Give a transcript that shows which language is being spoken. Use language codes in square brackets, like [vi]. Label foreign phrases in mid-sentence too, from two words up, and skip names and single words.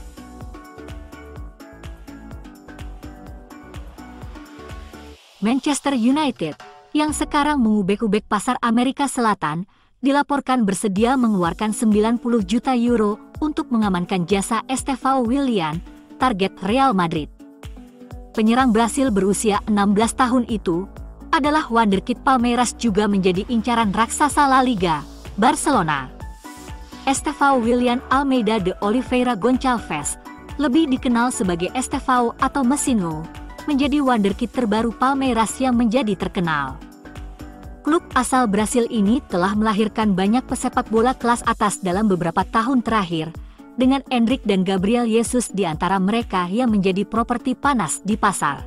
[id] Manchester United, yang sekarang mengubek-ubek pasar Amerika Selatan, dilaporkan bersedia mengeluarkan 90 juta euro untuk mengamankan jasa Estevão Willian, target Real Madrid. Penyerang Brasil berusia 16 tahun itu adalah wonderkid Palmeiras juga menjadi incaran raksasa La Liga, Barcelona. Estevão Willian Almeida de Oliveira Gonçalves, lebih dikenal sebagai Estevão atau Mesinho, menjadi wonderkid terbaru Palmeiras yang menjadi terkenal. Klub asal Brasil ini telah melahirkan banyak pesepak bola kelas atas dalam beberapa tahun terakhir, dengan Endrick dan Gabriel Jesus di antara mereka yang menjadi properti panas di pasar.